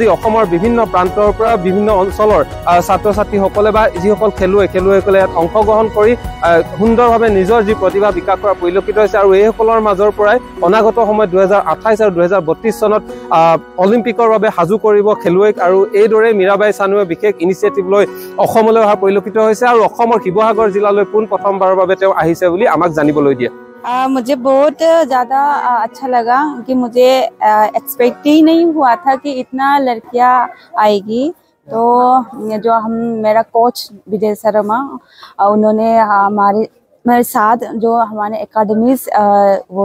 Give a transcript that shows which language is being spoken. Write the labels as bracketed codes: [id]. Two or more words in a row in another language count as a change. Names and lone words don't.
[as] অসমৰ বিভিন্ন প্ৰান্তৰ পৰা বিভিন্ন অঞ্চলৰ ছাত্ৰ ছাত্ৰীসকলে বা যিসকল খেলুৱৈসকলে ইয়াত অংশগ্ৰহণ কৰি সুন্দৰভাৱে নিজৰ যি প্ৰতিভা বিকাশ কৰা পৰিলক্ষিত হৈছে আৰু এইসকলৰ মাজৰ পৰাই অনাগত সময়ত 2028 আৰু 2032 চনত অলিম্পিকৰ বাবে সাজু কৰিব খেলুৱৈক আৰু এইদৰে মীৰাবাই চানুৱে বিশেষ ইনিচিয়েটিভ লৈ অসমলৈ অহা পৰিলক্ষিত হৈছে আৰু অসমৰ শিৱসাগৰ জিলালৈ প্ৰথমবাৰৰ বাবে তেওঁ আহিছে বুলি আমাক জানিবলৈ দিয়ে [hi] मुझे बहुत ज़्यादा अच्छा लगा कि मुझे एक्सपेक्ट ही नहीं हुआ था कि इतना लड़कियां आएगी तो जो मेरा कोच विजय शर्मा उन्होंने मेरे साथ जो हमारे एकेडमीज वो